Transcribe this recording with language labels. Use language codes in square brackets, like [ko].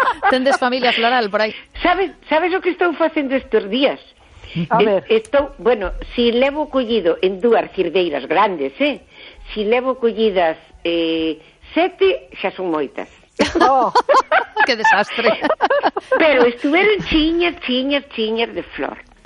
[gl] Tendes familia floral por ahí. [es] ¿Sabes lo que estoy haciendo estos días? A ver. [gl] Levo collido en dúas cerdeiras grandes, si levo collidas sete, xa son moitas. [es] Oh. ¡Qué desastre! Pero estuvieron chiñas de flor.